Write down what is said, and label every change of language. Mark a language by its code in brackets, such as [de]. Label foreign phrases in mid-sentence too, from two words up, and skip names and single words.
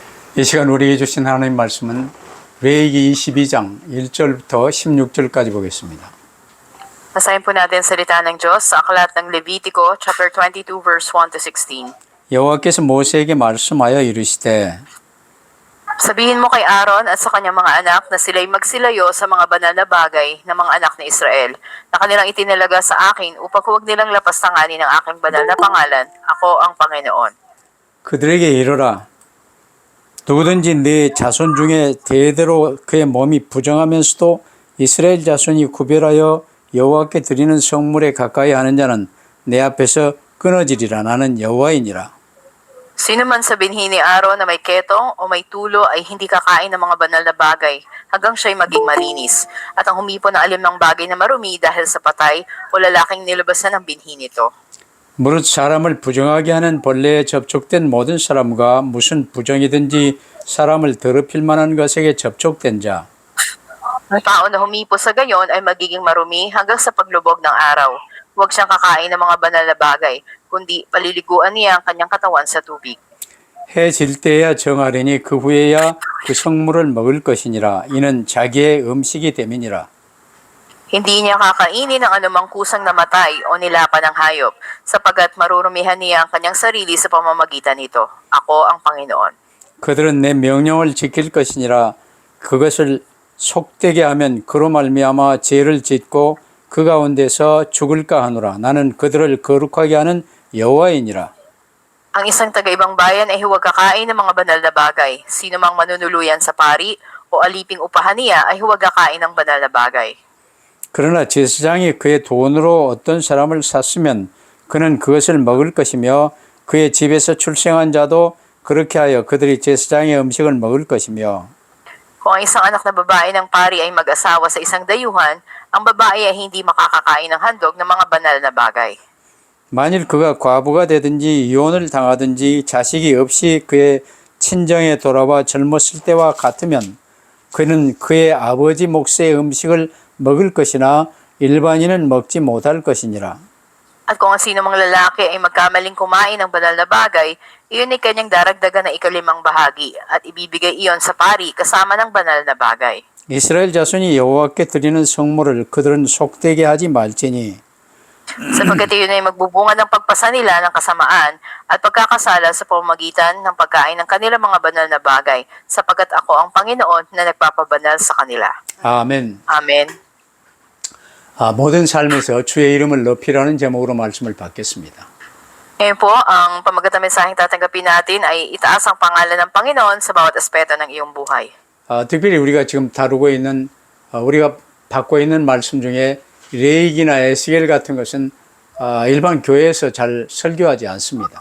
[ko] 이 시간 우리에게 주신 하나님 말씀은 레위기 22장 1절부터 16절까지 보겠습니다. [tl] Basahin po natin salita ng Diyos sa aklat ng Levitico, [en] chapter 22, verse 1 to 16. [ko] 여호와께서 모세에게 말씀하여 이르시되 [tl] Sabihin mo kay Aaron at sa kanyang mga anak na sila'y magsilayo sa mga banal na bagay ng mga anak ni Israel na kanilang itinalaga sa akin upang huwag nilang lapastanganin ang aking banal na pangalan. Ako ang Panginoon. [ko] 그들에게 이르라 누구든지 네 자손 중에 대대로 그의 몸이 부정하면서도 이스라엘 자손이 구별하여 여호와께 드리는 성물에 가까이 하는 자는 내 앞에서 끊어지리라. 나는 여호와이니라. [tl] Sino man sa binhi ni Aaron na may ketong o may tulo ay hindi kakain ng mga banal na bagay hanggang siya'y maging malinis. At ang humipo ng alimang bagay na marumi dahil sa patay o lalaking nilubasan ng binhi nito. [ko] 무릇 사람을 부정하게 하는 벌레에 접촉된 모든 사람과 무슨 부정이든지 사람을 더럽힐 만한 것에게 접촉된 자 [tl] Ang tao na humipo sa gayon ay magiging marumi hanggang sa paglubog ng araw. Huwag siyang kakain ng mga banal na bagay, kundi paliliguan niya ang kanyang katawan sa tubig. [ko] 해 질 때야 정하려니 그 후에야 그 성물을 먹을 것이니라. 이는 자기의 음식이 됨이니라. [tl] Hindi niya kakainin ang anumang kusang namatay o nilapan ng hayop, sapagat marurumihan niya ang kanyang sarili sa pamamagitan nito. Ako ang Panginoon. [ko] 그들은 내 명령을 지킬 것이니라. 그것을 속되게 하면 그로 말미암아 죄를 짓고 그 가운데서 죽을까 하노라. 나는 그들을 거룩하게 하는 여호와이니라. [tl] Ang isang taga-ibang bayan ay huwag kakain ng mga banal na bagay. Sino mang manunuluyan sa pari o aliping upahan niya ay huwag kakain ng banal na bagay. [ko] 그러나 제사장이 그의 돈으로 어떤 사람을 샀으면 그는 그것을 먹을 것이며 그의 집에서 출생한 자도 그렇게 하여 그들이 제사장의 음식을 먹을 것이며 [tl] Kung ang isang anak na babae ng pari ay mag-asawa sa isang dayuhan, ang babae ay hindi makakakain ng handog ng mga banal na bagay. [ko] 만일 그가 과부가 되든지 이혼을 당하든지 자식이 없이 그의 친정에 돌아와 젊었을 때와 같으면 그는 그의 아버지 몫의 음식을 먹을 것이나 일반인은 먹지 못할 것이니라. [tl] At kung ang sino mang lalaki ay magkamaling kumain ng banal na bagay, iyon ay kanyang daragdagan ng ikalimang bahagi at ibibigay iyon sa pari kasama ng banal na bagay. [ko] 이스라엘 자손이 여호와께 드리는 성물을 그들은 속되게 하지 말지니 [tl] Sapagkat iyon ay magbubunga ng pagpasa nila ng kasamaan at pagkakasala sa pamamagitan ng pagkain ng kanilang mga banal na bagay, sapagkat ako ang Panginoon na nagpapabanal sa kanila. [ko] 아멘. [tl] Amen. [ko] 모든 삶에서 주의 이름을 높이라는 제목으로 말씀을 받겠습니다. [tl] Ngayon po, ang pamagatang mensaheng tatanggapin natin ay itaas ang pangalan ng Panginoon sa bawat aspeto ng iyong buhay. [ko] 특별히 우리가 지금 다루고 있는 우리가 받고 있는 말씀 중에 레위기나 에스겔 같은 것은 일반 교회에서 잘 설교하지 않습니다.